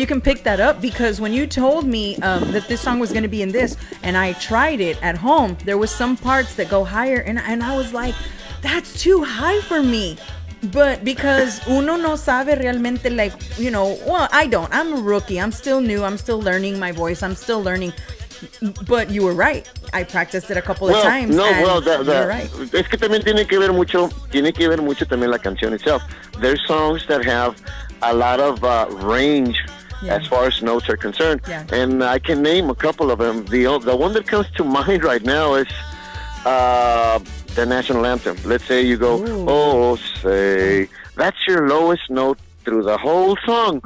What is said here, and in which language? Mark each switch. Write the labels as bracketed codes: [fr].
[en] you can pick that up because when you told me that this song was going to be in this and I tried it at home, there was some parts that go higher and I was like, that's too high for me. But because [es] uno no sabe realmente, [en] like, well, I don't. I'm a rookie. I'm still new. I'm still learning my voice. I'm still learning. But you were right. I practiced it a couple of times. No, and well, you're right. [es] es que también tiene que ver mucho también la canción itself. [en] There's songs that have a lot of range Yeah. as far as notes are concerned, Yeah. and I can name a couple of them. The one that comes to mind right now is the national anthem. Let's say you go, oh, say, that's your lowest note through the whole song.